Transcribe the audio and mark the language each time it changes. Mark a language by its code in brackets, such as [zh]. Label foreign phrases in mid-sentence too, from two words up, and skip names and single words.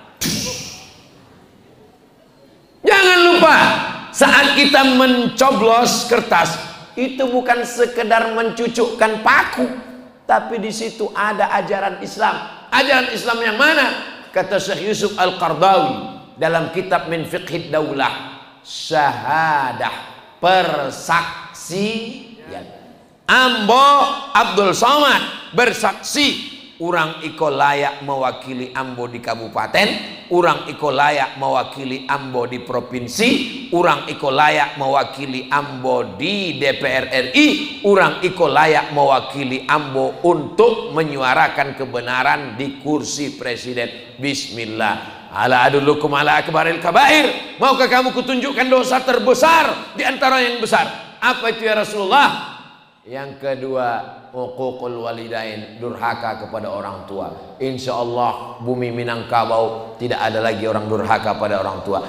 [id] Jangan lupa, saat kita mencoblos kertas, itu bukan sekedar mencucukkan paku, tapi di situ ada ajaran Islam. Ajaran Islam yang mana? Kata Syekh Yusuf Al-Qardawi dalam kitab Min Fiqhid Daulah, syahadah, persaksian. Ambo Abdul Somad bersaksi, [min] urang iko layak mewakili Ambo di kabupaten, urang iko layak mewakili Ambo di provinsi, urang iko layak mewakili Ambo di DPR RI, urang iko layak mewakili Ambo untuk menyuarakan kebenaran di kursi presiden. [id] Bismillah. [ar] ألا أدلكم على أكبر الكبائر. [id] Maukah kamu kutunjukkan dosa terbesar di antara yang besar? Apa itu ya Rasulullah? Yang kedua, [ar] عقوق الوالدين, [id] durhaka kepada orang tua. [ar] إن شاء الله [id] bumi Minangkabau tidak ada lagi orang durhaka pada orang tua.